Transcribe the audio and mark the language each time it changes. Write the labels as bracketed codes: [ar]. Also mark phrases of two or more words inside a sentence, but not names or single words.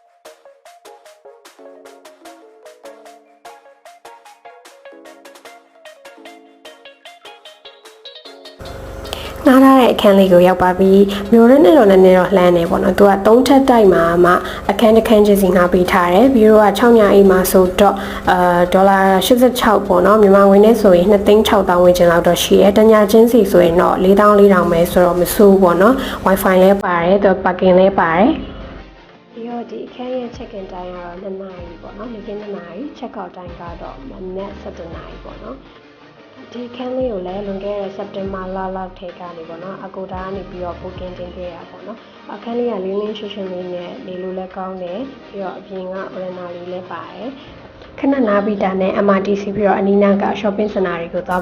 [my] နားရတဲ့အခန်းလေးကိုရောက်ပါပြီမျိုးရင်းနဲ့တော့နည်းနည်းတော့လှမ်းနေပေါ့နော်သူက3ထပ်တိုက်မှာမှအခန်းတစ်ခန်းချင်းစီငှားပေးထားတယ်ပြီးတော့6ညအိမ်မှာဆိုတော့ဒေါ်လာ86ပေါ့နော်မြန်မာငွေနဲ့ဆိုရင်2,600,000ဝန်းကျင်လောက်တော့ရှိတယ်တညချင်းစီဆိုရင်တော့4,400ပဲဆိုတော့မဆိုးပေါ့နော် wifi လည်းပါတယ်သူ parking လည်းပါတယ်ပြီးတော့ဒီအခန်းရဲ့ [en] check in time [my] ကတော့2နာရီပေါ့နော်နေ့က2နာရီ [en] check out time [my] ကတော့မနက်7နာရီပေါ့နော်ဒီခန်းလေးကိုလည်းလွန်ခဲ့တဲ့ September လလောက်ထဲကနေပေါ့နော်အကူတာကနေပြီးတော့ booking တင်ခဲ့ရပေါ့နော်အခန်းလေးကလင်းလင်းရှင်းရှင်းလေးနဲ့နေလို့လည်းကောင်းတယ်ပြီးတော့အပြင်က veranda လေးလည်းပါတယ်ခဏနားပြီးတာနဲ့ MRTC ပြီးတော့အနီးနားက [en] shopping center [my] တွေကိုသွား